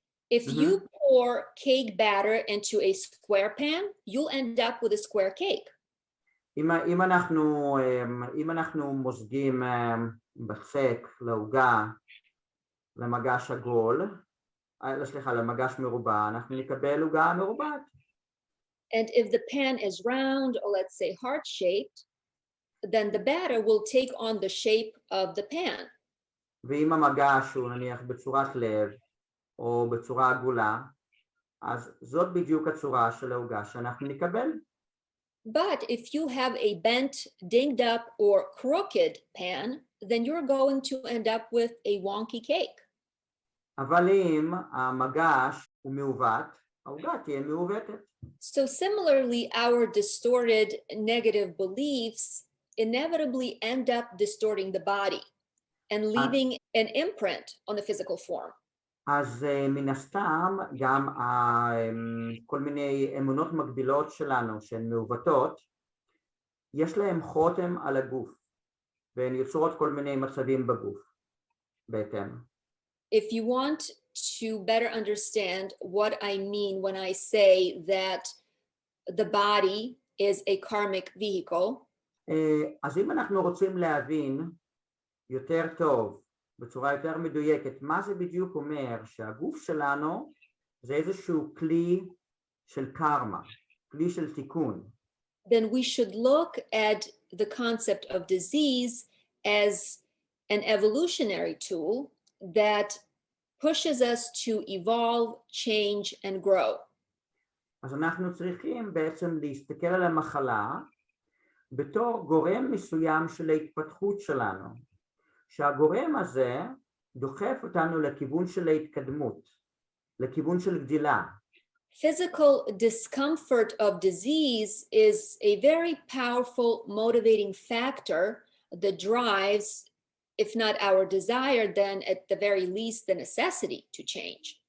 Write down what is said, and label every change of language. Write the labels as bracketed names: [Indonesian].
[English] If you pour cake batter into a square pan, you'll end up with a square cake. [Hebrew] אם אנחנו מוזגים בצק לעוגה למגש עגול, סליחה, למגש מרובע, אנחנו נקבל עוגה מרובעת. [English] And if the pan is round or let's say heart-shaped, then the batter will take on the shape of the pan. [Hebrew] ואם המגש הוא נניח בצורת לב או בצורה עגולה, אז זאת בדיוק הצורה של העוגה שאנחנו נקבל. [English] But if you have a bent, dinged up or crooked pan, then you're going to end up with a wonky cake. [Hebrew] אבל אם המגש הוא מעוות, העוגה תהיה מעוותת. [English] So similarly, our distorted negative beliefs inevitably end up distorting the body and leaving an imprint on the physical form. [Hebrew] אז מן הסתם גם כל מיני אמונות מקבילות שלנו שהן מעוותות, יש להם חותם על הגוף, והן יוצרות כל מיני מצבים בגוף בהתאם. [English] If you want to better understand what I mean when I say that the body is a karmic vehicle, [Hebrew] אז אם אנחנו רוצים להבין יותר טוב, בצורה יותר מדויקת, מה זה בדיוק אומר שהגוף שלנו זה איזשהו כלי של קרמה, כלי של תיקון. [English] then we should look at the concept of disease as an evolutionary tool that pushes us to evolve, change, and grow. [Hebrew] אז אנחנו צריכים בעצם להסתכל על המחלה בתור גורם מסוים של ההתפתחות שלנו, שהגורם הזה דוחף אותנו לכיוון של ההתקדמות, לכיוון של גדילה. [English] Physical discomfort of disease is a very powerful motivating factor that drives, if not our desire, then at the very least the necessity to change.